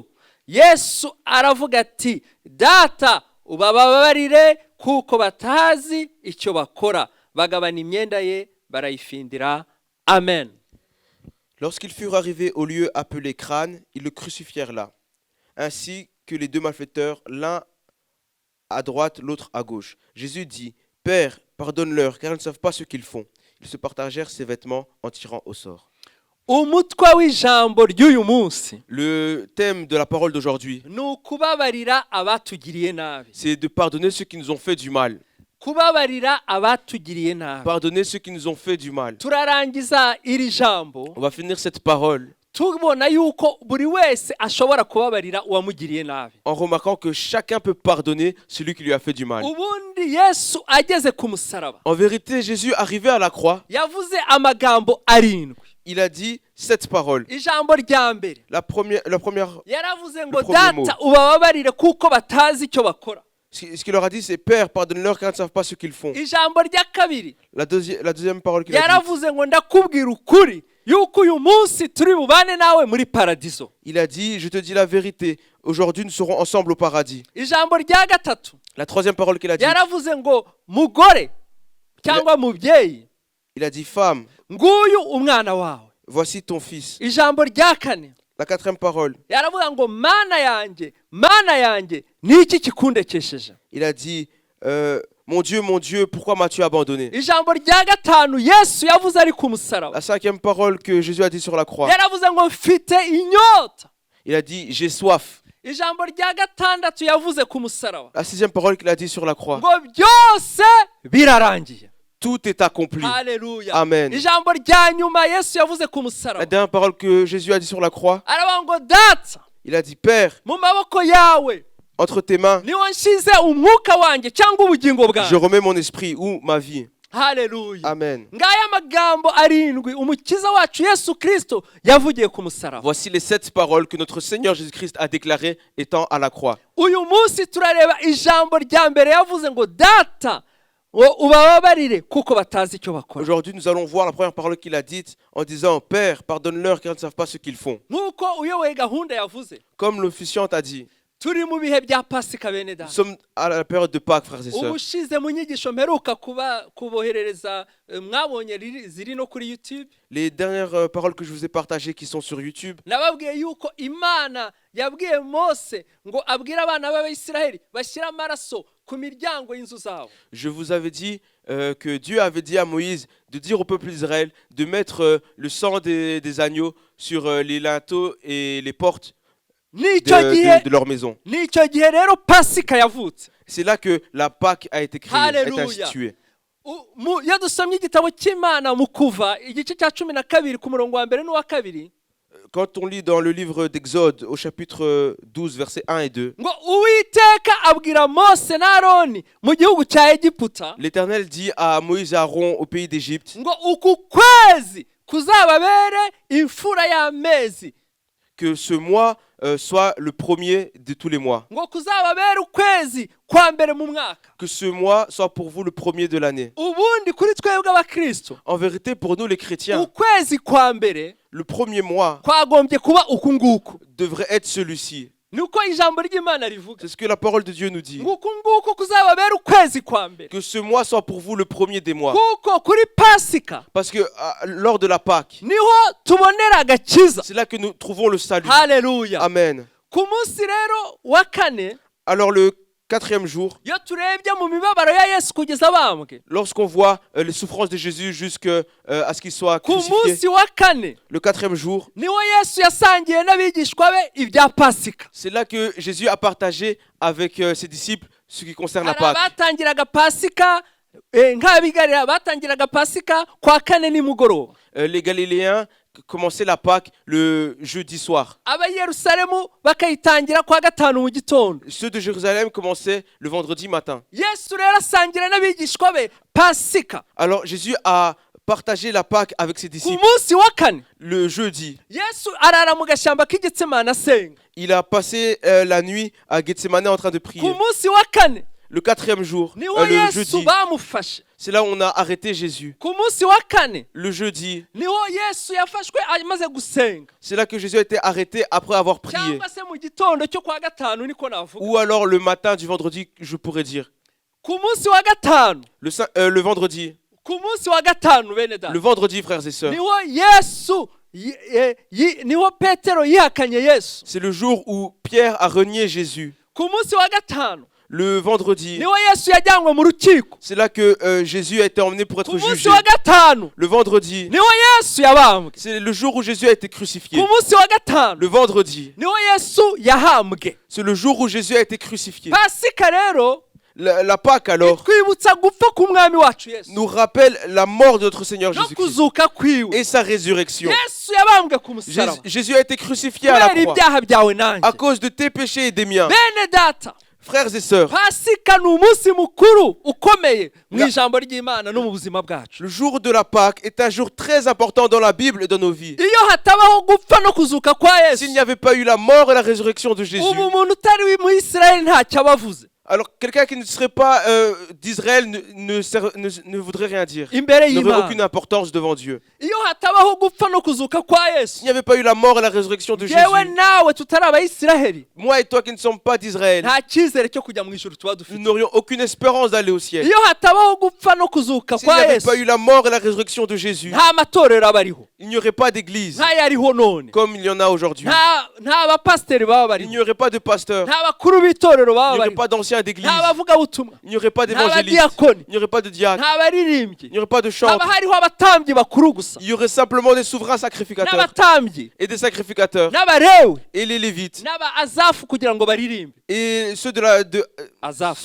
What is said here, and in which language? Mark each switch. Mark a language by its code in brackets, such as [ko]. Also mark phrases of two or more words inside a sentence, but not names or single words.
[rw] Yesu aravuga ati, data ubababarire kuko batazi icyo bakora. Bagabana imyenda ye barayifindira. Amen. [fr] Lorsqu'ils furent arrivés au lieu appelé Crâne, ils le crucifièrent là, ainsi que les deux malfaiteurs, l'un à droite, l'autre à gauche. Jésus dit, « Père, pardonne-leur, car ils ne savent pas ce qu'ils font. » Ils se partagèrent ses vêtements en tirant au sort. [rw] Umutwe w'ijambo ry'uyu munsi [fr] Le thème de la parole d'aujourd'hui, [rw] ni ukubabarira abatugiriye nabi. [fr] c'est de pardonner ceux qui nous ont fait du mal. [rw] Kubabarira abatugiriye nabi. [fr] Pardonner ceux qui nous ont fait du mal. [rw] Turarangiza iri jambo [fr] On va finir cette parole [rw] tubona yuko buri wese ashobora kubabarira uwamugiriye nabi. [fr] en remarquant que chacun peut pardonner celui qui lui a fait du mal. [rw] Ubundi Yesu ageze ku musaraba [fr] En vérité, Jésus, arrivé à la croix, [rw] yavuze amagambo arindwi. [fr] il a dit 7 paroles. [rw] Ijambo rya mbere [fr] La première, [rw] yaravuze ngo [fr] Le premier mot. [rw] data ubababarire kuko batazi icyo bakora. [fr] ce qu'il leur a dit, c'est Père, pardonne-leur car ils ne savent pas ce qu'ils font. [rw] Ijambo rya kabiri [fr] La deuxième parole qu'il a dit, [rw] yaravuze ngo ndakubwira ukuri yuko uyu munsi turi bubane nawe muri paradizo. [fr] Il a dit, je te dis la vérité, aujourd'hui nous serons ensemble au paradis. [rw] Ijambo rya gatatu [fr] La troisième parole qu'il a dit, [rw] yaravuze ngo mugore cyangwa mubyeyi, [fr] il a dit, femme, [rw] nguyu umwana wawe. [fr] voici ton fils. [rw] Ijambo rya kane [fr] La quatrième parole, [rw] yaravuga ngo mana yanjye ni iki kikundekesheje. [fr] il a dit, mon Dieu, pourquoi m'as-tu abandonné? [rw] Ijambo rya gatanu Yesu yavuze ari ku musaraba, [fr] La cinquième parole que Jésus a dit sur la croix, [rw] yaravuze ngo mfite inyota. [fr] il a dit, j'ai soif. [rw] Ijambo rya gatandatu yavuze ku musaraba [fr] La sixième parole qu'il a dit sur la croix, [rw] ngo byose birarangiye. [fr] tout est accompli. [rw] Haleluya. Amen. Ijambo rya nyuma Yesu yavuze ku [fr] La [rw] musaraba [fr] dernière parole que Jésus a dit sur la croix, [rw] aravuga ngo data, [fr] il a dit, Père, [rw] mu maboko yawe [fr] entre tes mains, [rw] niho nshize umwuka wanjye cyangwa ubugingo [fr] je [rw] bwanjye. [fr] remets mon esprit ou ma vie. [rw] Haleluya. Amen. Ngaya magambo arindwi umukiza wacu Yesu Kristo yavugiye ku musaraba. [fr] Voici les 7 paroles que notre Seigneur Jésus-Christ a déclarées étant à la croix. [rw] Uyu munsi turareba ijambo rya mbere yavuze ngo data ubababarire kuko batazi icyo bakora. [fr] Aujourd'hui, nous allons voir la première parole qu'il a dite en disant, Père, pardonne-leur car ils ne savent pas ce qu'ils font. [rw] Nk'uko uyoboye gahunda yavuze, [fr] Comme l'officiant a dit, [rw] turi mu bihe bya Pasika bene [fr] nous [rw] data. [fr] sommes à la période de Pâques, frères et sœurs. [rw] Ubushize mu nyigisho mperuka kuboherereza mwabonye ziri no kuri YouTube, [fr] Les dernières paroles que je vous ai partagées qui sont sur YouTube, [rw] nababwiye yuko Imana yabwiye Mose ngo abwire abana b'Abisiraheli bashyira amaraso ku miryango y'inzu zabo. [fr] je vous avais dit que Dieu avait dit à Moïse de dire au peuple d'Israël de mettre le sang des agneaux sur les linteaux et les portes de leur maison. [rw] Nicyo gihe rero Pasika yavutse. [fr] C'est là que la Pâque a été créée, a été Alléluia. instituée. [rw] Iyo dusomye igitabo cy'Imana mu Kuva igice cya 12 ku murongo wa mbere n'uwa kabiri, [fr] Quand on lit dans le livre d'Exode au chapitre 12 versets 1 et 2, [rw] ngo Uwiteka abwira Mose na Aroni mu gihugu cya Egiputa [fr] l'Éternel dit à Moïse et Aaron au pays d'Égypte [rw] ngo uku kwezi kuzababere imfura y'amezi, [fr] que ce mois soit le premier de tous les mois. [rw] ngo kuzababere ukwezi kwa mbere mu mwaka. [fr] Que ce mois soit pour vous le premier de l'année. [rw] Ubundi kuri twebwe abakristo [fr] En vérité, pour nous les chrétiens, [rw] ukwezi kwa mbere [fr] le premier mois [rw] kwagombye kuba uku nguku. [fr] devrait être celui-ci. [rw] Niko ijambo ry'Imana rivuga [fr] C'est ce que la parole de Dieu nous dit. [rw] ngo uku nguku kuzababere ukwezi kwa mbere, [fr] Que ce mois soit pour vous le premier des mois. [rw] kuko kuri Pasika [fr] Parce que lors de la Pâque, [rw] niho tubonera agakiza. [fr] c'est là que nous trouvons le salut. [rw] Haleluya. Amen. Ku munsi rero wa kane [fr] Alors le 4e jour, [rw] iyo turebye mu mibabaro ya Yesu kugeza abambwe, [fr] lorsqu'on voit les souffrances de Jésus jusqu'à ce qu'il soit [rw] ku [fr] crucifié, [rw] munsi wa kane [fr] le 4e jour, [rw] niho Yesu yasangiye n'abigishwa be ibya Pasika. [fr] c'est là que Jésus a partagé avec ses disciples ce qui concerne la [rw] Hari [fr] Pâque. [rw] abatangiraga Pasika nk'abigarira batangiraga Pasika kwa kane nimugoroba, [fr] Les Galiléens commençaient la Pâque le jeudi soir. [rw] aba Yerusalemu bakayitangira kwa gatanu mu gitondo. [fr] Ceux de Jérusalem commençaient le vendredi matin. [rw] Yesu rero asangira n'abigishwa be Pasika [fr] Alors Jésus a partagé la Pâque avec ses [rw] ku [fr] disciples [rw] munsi wa kane. [fr] le jeudi. [rw] Yesu arara mu gashyamba k'Igitsemane asenga. [fr] Il a passé la nuit à Gethsemane en train de [rw] Ku [fr] prier. [rw] munsi wa kane [fr] Le 4e jour, [rw] niho [fr] le [rw] Yesu [fr] jeudi, [rw] bamufashe. [fr] c'est là où on a arrêté Jésus. [rw] Ku munsi wa kane [fr] Le jeudi, [rw] niho Yesu yafashwe amaze gusenga, [fr] c'est là que Jésus a été arrêté après avoir prié. [rw] cyangwa se mu gitondo cyo kwa gatanu niko navuga. [fr] Ou alors le matin du vendredi, je pourrais dire. [rw] Ku munsi wa gatanu, [fr] Le vendredi. [rw] ku munsi wa gatanu bene data, [fr] Le vendredi, frères et sœurs. [rw] niho Yesu niho Petero yihakanye Yesu. [fr] C'est le jour où Pierre a renié Jésus. [rw] Ku munsi wa gatanu [fr] Le vendredi, [rw] niho Yesu yajyanywe mu rukiko. [fr] c'est là que Jésus a été emmené pour [rw] Ku [fr] être [rw] munsi [fr] jugé. [rw] wa gatanu [fr] Le vendredi, [rw] niho Yesu yabambwe. [fr] c'est le jour où Jésus a été crucifié. [rw] Ku munsi wa gatanu [fr] Le vendredi, [rw] niho Yesu yahambwe. [fr] c'est le jour où Jésus a été crucifié. [rw] Pasika rero [fr] La Pâque alors [rw] twibutsa gupfa k'umwami wacu Yesu [fr] nous rappelle la mort de notre Seigneur [rw] no [fr] Jésus-Christ [rw] kuzuka kwiwe. [fr] et sa résurrection. [rw] Yesu yabambwe ku musaraba [fr] Jésus a été crucifié à la [rw] kubera [fr] croix [rw] ibyaha byawe [fr] à [rw] nanjye. [fr] cause de tes péchés et des miens. [rw] Bene data, [fr] Frères et sœurs, [rw] Pasika ni umunsi mukuru ukomeye mu [fr] La- [rw] ijambo ry'Imana no mu buzima bwacu. [fr] le jour de la Pâque est un jour très important dans la Bible et dans nos vies. [rw] Iyo hatabaho gupfa no kuzuka kwa [fr] S'il [rw] Yesu, [fr] n'y avait pas eu la mort et la résurrection de Jésus, [rw] ubu umuntu utari mu Isirayeli ntacyo aba avuze. [fr] Alors quelqu'un qui ne serait pas d'Israël ne voudrait rien dire. [rw] imbere [fr] N'aurait [rw] y'Imana. [fr] aucune importance devant Dieu. [rw] Iyo hatabaho gupfa no kuzuka kwa [fr] S'il [rw] Yesu, [fr] n'y avait pas eu la mort et la résurrection de [rw] yewe [fr] Jésus, [rw] nawe tutari abayisiraheli, [fr] moi et toi qui ne sommes pas d'Israël, [rw] nta cyizere cyo kujya mu ijuru tuba [fr] nous [rw] dufite. [fr] n'aurions aucune espérance d'aller au ciel. [rw] Iyo hatabaho gupfa no kuzuka [fr] S'il n'y [rw] kwa [fr] avait [rw] Yesu, [fr] pas eu la mort et la résurrection de Jésus, [rw] nta matorero aba ariho, [fr] il n'y aurait pas d'église [rw] ntayariho none, [fr] comme il y en a aujourd'hui. [rw] nta bapasiteri baba [fr] Il [rw] bariho, [fr] n'y aurait pas de pasteur, [rw] nta bakuru b'itorero [fr] il [rw] baba [fr] n'y aurait [rw] bariho, [fr] pas d'anciens d'église, [rw] nta bavugabutumwa, [fr] il n'y aurait pas [rw] nta [fr] d'évangélistes, [rw] badiyakoni, [fr] il n'y aurait pas de diacres, [rw] nta baririmbyi, [fr] il n'y aurait pas de [rw] haba [fr] chantres. [rw] hariho abatambyi bakuru gusa, [fr] Il y aurait simplement des souverains sacrificateurs [rw] n'abatambyi, [fr] et des sacrificateurs [rw] n'abarewi, [fr] et les Lévites [rw] n'aba-azafu kugira ngo baririmbe. [fr] et ceux de [rw] Azafu.